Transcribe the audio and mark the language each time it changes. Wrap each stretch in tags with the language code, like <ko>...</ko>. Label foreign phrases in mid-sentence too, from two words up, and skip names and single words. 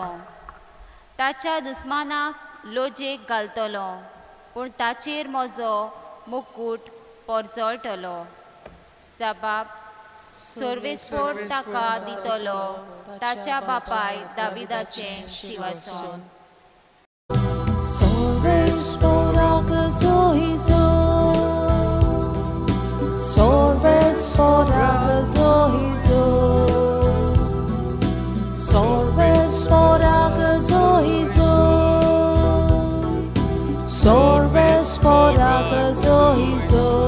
<kok>ताच्या दुस्मानाक लोजेक घालतलो पूण ताचेर म्हजो मुकूट परजळटलो. जबाब सोर्वेस्पोर ताका दितलो ताच्या बापाय दाविदाचें शिवासन. Sorvesporaka zohizo, Sorvesporaka zohizo, Sorvesporaka zohizo, Sorvesporaka zohizo.</kok>